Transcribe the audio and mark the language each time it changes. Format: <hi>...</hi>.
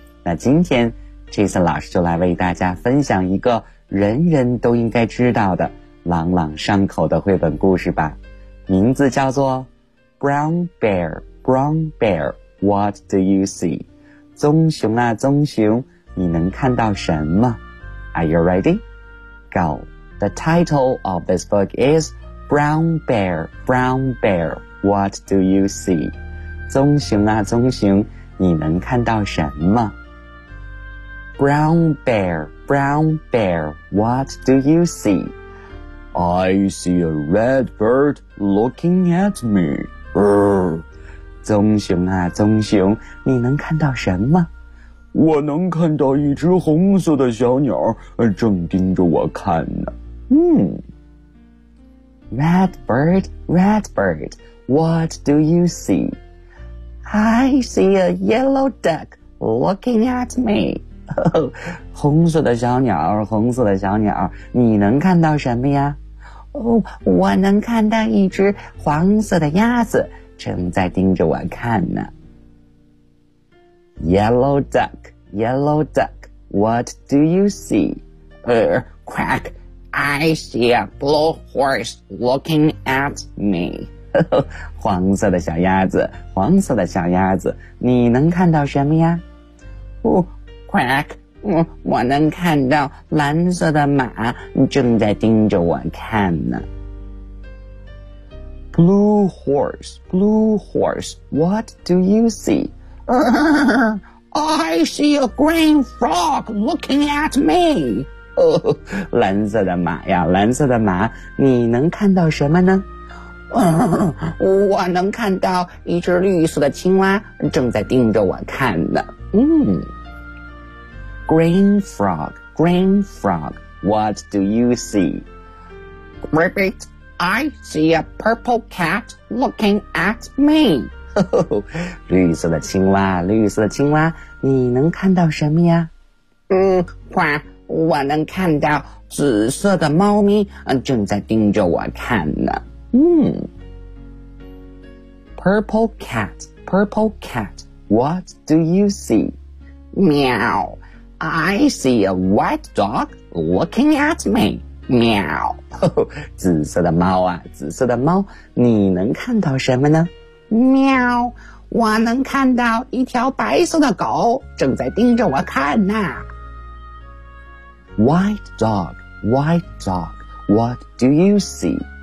<zh>那今天 Jason 老师就来为大家分享一个人人都应该知道的朗朗上口的绘本故事吧，名字叫做 Brown Bear, Brown Bear, What Do You See? 棕熊啊棕熊，你能看到什么？</zh> <en>Are you ready? Go! The title of this book is Brown Bear, Brown Bear, What Do You See?</en> <zh>棕熊啊棕熊，你能看到什么？</zh> <en>Brown Bear, Brown Bear, What Do You See? I see a red bird looking at me. Brr.</en> <zh>棕熊啊棕熊，你能看到什么？我能看到一只红色的小鸟正盯着我看呢。</zh> <en>Red bird, red bird, what do you see? I see a yellow duck looking at me.</en> <zh>红色的小鸟，红色的小鸟，你能看到什么呀？我能看到一只黄色的鸭子正在盯着我看呢。</zh> <en>Yellow duck, yellow duck, what do you see? Quack, I see a blue horse looking at me.</en> <zh>黄色的小鸭子，黄色的小鸭子，你能看到什么呀？ Quack. 我能看到蓝色的马正在盯着我看呢。</zh> <en>Blue horse, blue horse, what do you see? I see a green frog looking at me.</en> <zh>蓝色的马呀，蓝色的马，你能看到什么呢？我能看到一只绿色的青蛙正在盯着我看呢。</zh> <en>Green frog, green frog, what do you see? Cricket, I see a purple cat looking at me.</en> <zh>绿色的青蛙，绿色的青蛙，你能看到什么呀？快，我能看到紫色的猫咪正在盯着我看呢。</zh> <en>purple cat, purple cat, what do you see? Meow, I see a white dog looking at me, meow.</en> <zh>紫色的猫啊，紫色的猫，你能看到什么呢？喵，我能看到一条白色的狗正在盯着我看呢。</zh> <en>White dog, white dog, what do you see?</en>